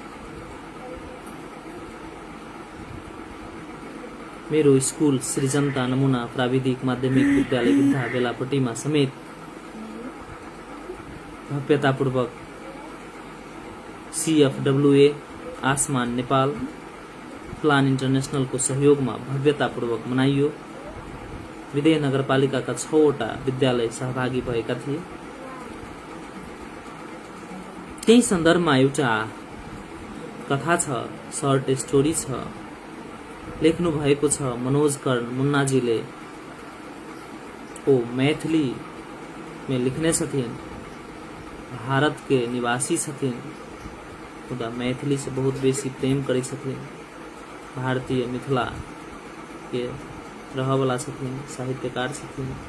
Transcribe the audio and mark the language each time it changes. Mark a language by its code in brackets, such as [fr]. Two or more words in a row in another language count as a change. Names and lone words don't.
[ne] मेरो स्कूल श्रीजनता नमुना प्राविधिक माध्यमिक विद्यालय विद्या बेलापट्टीमा समेत भव्यतापूर्वक CFWA आसमान नेपाल प्लान इन्टरनेशनल को सहयोगमा भव्यतापूर्वक मनाइयो। विदेह नगरपालिकाका 6वटा विद्यालय सहभागी भएका थिए। त्यही सन्दर्भमा एउटा कथा छ, [en] short story [ne] छ, लेख्नु भएको छ मनोज कर्ण मुन्नाजीले। [mai] वो मैथिली में लिखने छथिन, भारत के निवासी छथिन, खुदा मैथिली से बहुत बेसी प्रेम करै छथिन, भारतीय मिथिला के रहवाला छथिन, साहित्यकार छथिन।